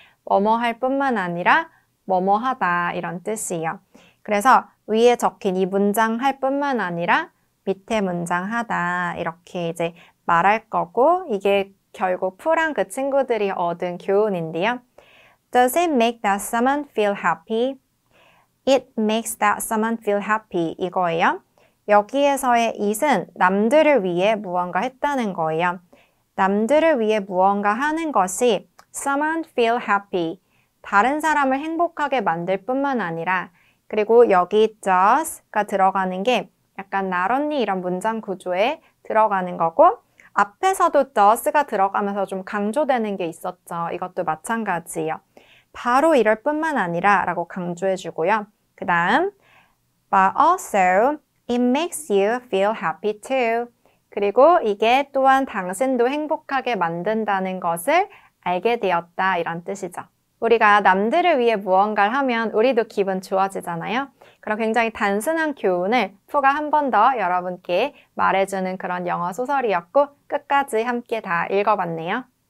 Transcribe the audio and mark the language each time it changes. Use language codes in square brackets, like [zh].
[ko] 뭐뭐 할 뿐만 아니라 뭐뭐 하다 이런 뜻이에요. 그래서 위에 적힌 이 문장 할 뿐만 아니라 밑에 문장 하다 이렇게 이제 말할 거고 이게 결국 푸랑 그 친구들이 얻은 교훈인데요. [en] Does it make that someone feel happy? It makes that someone feel happy 이거예요. [ko] 여기에서의 it은 남들을 위해 무언가 했다는 거예요. 남들을 위해 무언가 하는 것이 [en] someone feel happy, [ko] 다른 사람을 행복하게 만들 뿐만 아니라 그리고 여기 does가 들어가는 게 약간 not only 이런 문장 구조에 들어가는 거고 앞에서도 does가 들어가면서 좀 강조되는 게 있었죠. 이것도 마찬가지예요. 바로 이럴 뿐만 아니라 라고 강조해 주고요. 그 다음 [en] but also it makes you feel happy too. [ko] 그리고 이게 또한 당신도 행복하게 만든다는 것을 알게 되었다 이런 뜻이죠. 우리가 남들을 위해 무언가를 하면 우리도 기분 좋아지잖아요. 그럼 굉장히 단순한 교훈을 푸가 한 번 더 여러분께 말해주는 그런 영어 소설이었고 끝까지 함께 다 읽어봤네요.